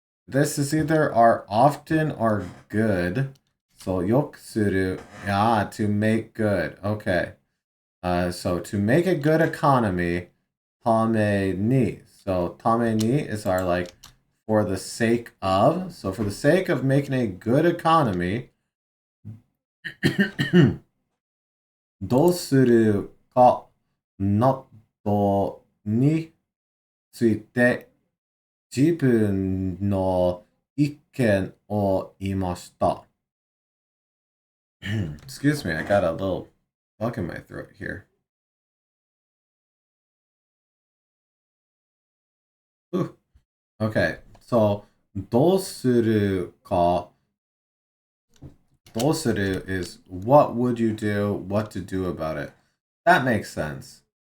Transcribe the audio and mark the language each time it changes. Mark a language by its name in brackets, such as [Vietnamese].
[English] This is either are often or good. So, 良くする.Yeah, to make good. Okay. So to make a good economy, ために. So ために is our like for the sake of. So for the sake of making a good economy, [Japanese] どうするかなどについて自分の意見を言いました。 [English] Excuse me, I got a little bug in my throat here. Ooh. Okay, so どうするかどうする is what would you do, what to do about it. That makes sense.